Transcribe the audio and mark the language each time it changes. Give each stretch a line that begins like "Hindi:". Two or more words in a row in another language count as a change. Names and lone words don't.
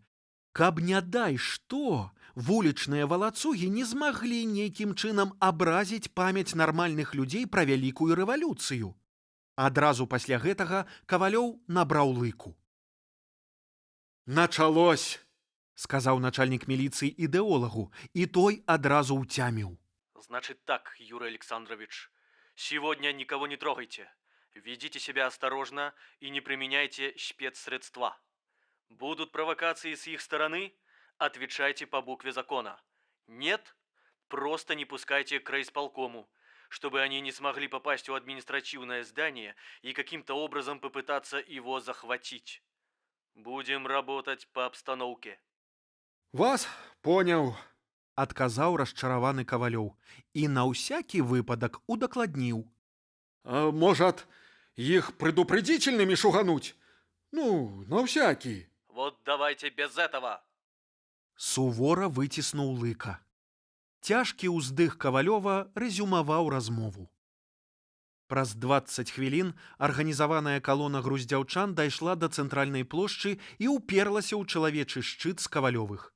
Belarusian: Каб не дай што, вулічныя валацугі не змаглі нейкім чынам абразіць памяць нармальных людзей пра вялікую рэвалюцыю. Адразу пасля гэтага Кавалёў набраў лыку. «Началось!» — сказаў начальнік міліцыі ідэолагу, і той адразу ўцяміў.
Russian: Значит так, Юрий Александрович, сегодня никого не трогайте. Ведите себя осторожно и не применяйте спецсредства. Будут провокации с их стороны? Отвечайте по букве закона. Нет? Просто не пускайте к райисполкому, чтобы они не смогли попасть в административное здание и каким-то образом попытаться его захватить. Будем работать по обстановке.
Belarusian: «Вас поняў», — адказаў расчараваны Кавалёў і на ўсякі выпадак удакладніў. «Можат, іх предупредительными шугануть?
Russian: Ну, на всякий». Вот давайте без этого.
Belarusian: Сувора выціснуў лыка. Цяжкі ўздых Кавалёва рэзюмаваў размову. Праз 20 хвілін арганізаваная калона груздзяўчан дайшла да цэнтральнай плошчы і ўперлася ў чалавечы шчыт з Кавалёвых.